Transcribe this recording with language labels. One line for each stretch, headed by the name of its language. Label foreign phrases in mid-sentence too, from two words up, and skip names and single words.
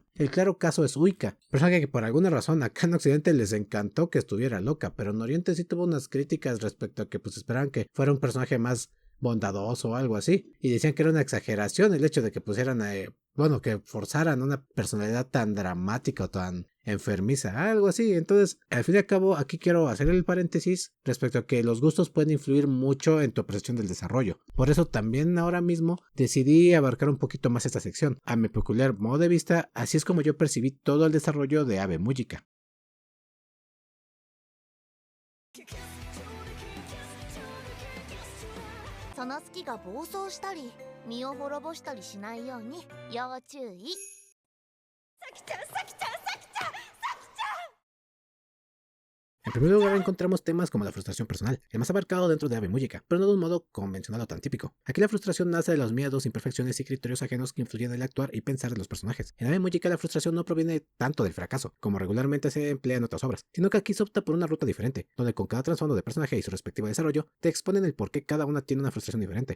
Spanish: El claro caso es Uika, personaje que por alguna razón acá en Occidente les encantó que estuviera loca, pero en Oriente sí tuvo unas críticas respecto a que pues esperaban que fuera un personaje más bondadoso o algo así, y decían que era una exageración el hecho de que pusieran que forzaran una personalidad tan dramática o tan enfermiza, algo así. Entonces, al fin y al cabo, aquí quiero hacer el paréntesis respecto a que los gustos pueden influir mucho en tu apreciación del desarrollo. Por eso también ahora mismo decidí abarcar un poquito más esta sección. A mi peculiar modo de vista, así es como yo percibí todo el desarrollo de Abe Mujika.
Japanese: その好きが暴走したり身を滅ぼしたりしないように要注意。さきちゃんさきちゃんさきちゃんさきちゃん。
Spanish: En primer lugar encontramos temas como la frustración personal, el más abarcado dentro de Abe Mujika, pero no de un modo convencional o tan típico. Aquí la frustración nace de los miedos, imperfecciones y criterios ajenos que influyen en el actuar y pensar de los personajes. En Abe Mujika la frustración no proviene tanto del fracaso, como regularmente se emplea en otras obras, sino que aquí se opta por una ruta diferente, donde con cada trasfondo de personaje y su respectivo desarrollo, te exponen el por qué cada una tiene una frustración diferente.